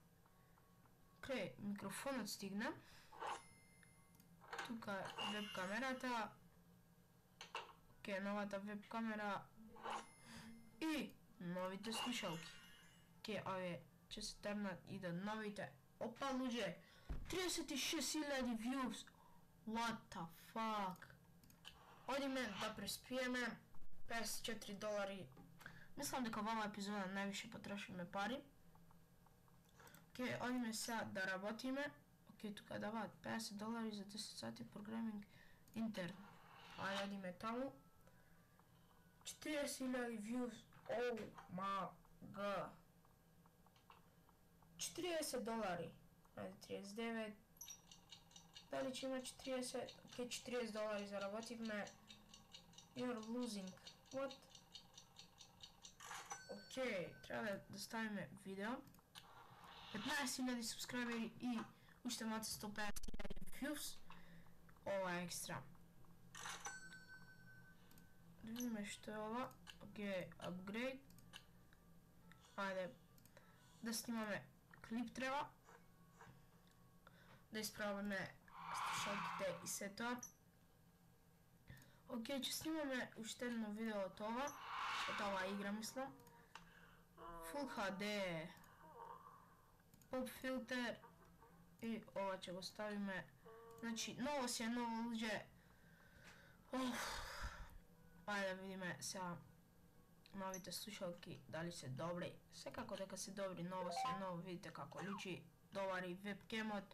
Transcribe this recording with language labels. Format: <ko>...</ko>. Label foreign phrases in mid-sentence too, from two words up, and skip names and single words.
<mk>Океј, микрофонот стигна. Тука е веб камерата. Океј, новата веб камера. И новите слушалки. Океј, овие ќе се тернат и да новите. Опа, луѓе, 36.000 views.</mk> <en>What the fuck?</en> <mk>Одиме да преспиеме. $54. Мислам дека во оваа епизода највише потрошиме пари. Океј, одиме сега да работиме. Океј, тука даваат $50 за 10 сати</mk> <en>programming intern.</en> <mk>Ајде, одиме таму. 40.000 views.</mk> <en>Oh my god. $40.</en> <mk>Ајде, 39. Дали ќе има 40? Океј, $40 заработивме.</mk> <en>You're losing. What?</en> <mk>Океј, треба да ставиме видео. 15.000 субскрайбери и уште мате 150.000 views. Ова е екстра. Да видиме што е ова. Океј, upgrade. Ајде, да снимаме клип треба. Да исправиме слушалките и се тоа. Океј, ќе снимаме уште едно видео од ова. Од оваа игра, мислам.</mk> <en>Full HD. Pop filter.</en> <mk>И ова ќе го ставиме. Значи, ново си е ново, луѓе. Ајде да видиме сега новите слушалки, дали се добри. Секако дека се добри, ново си е ново, видите како личи, добар и вебкемот.</mk>